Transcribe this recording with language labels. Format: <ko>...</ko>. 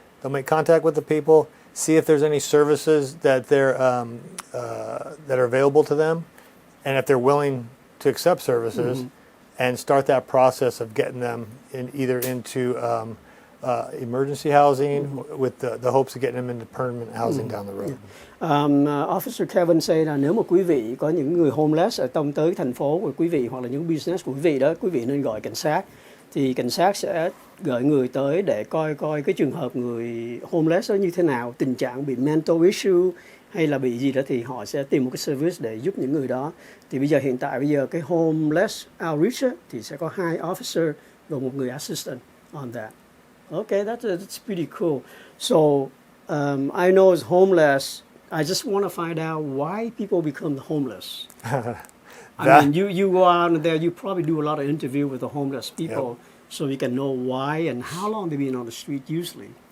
<en>They'll make contact with the people, see if there's any services that that are available to them, and if they're willing to accept services, and start that process of getting them either into emergency housing with the hopes of getting them into permanent housing down the road.</en> <vi>Officer Kevin say là nếu mà quý vị có những người homeless ở trong tới thành phố của quý vị hoặc là những business của quý vị đó, quý vị nên gọi cảnh sát. Thì cảnh sát sẽ gửi người tới để coi cái trường hợp người homeless đó như thế nào, tình trạng bị mental issue hay là bị gì đó, thì họ sẽ tìm một cái service để giúp những người đó. Thì hiện tại cái homeless outreach á, thì sẽ có 2 officer và 1 người assistant on that.</vi> <en>Okay, that's pretty cool. So I know as homeless, I just want to find out why people become homeless. I mean, you go out there, you probably do a lot of interview with the homeless people, so you can know why and how long they've been on the street usually.</en>